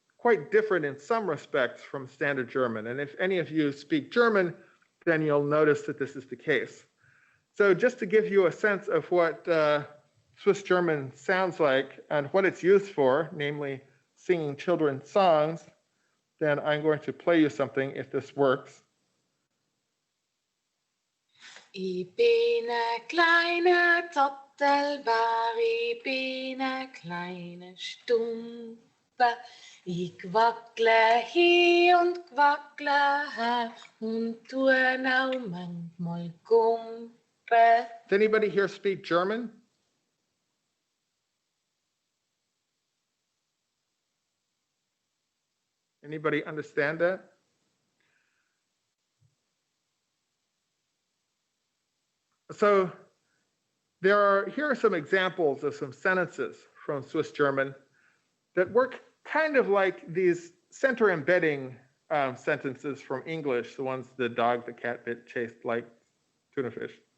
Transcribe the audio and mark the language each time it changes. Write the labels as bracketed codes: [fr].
[en] quite different in some respects from Standard German. And if any of you speak German, then you'll notice that this is the case. So just to give you a sense of what Swiss German sounds like and what it's used for, namely singing children's songs, then I'm going to play you something if this works. [gsw] Ich bin ein kleiner Zottelbär, ich bin ein kleiner Stumper. Ich wackle hier und wackle her und tue auch manchmal Gumpe. [en] Does anybody here speak German? Anybody understand that? So here are some examples of some sentences from Swiss German that work kind of like these center embedding sentences from English, the ones the dog, the cat bit, chased like tuna fish.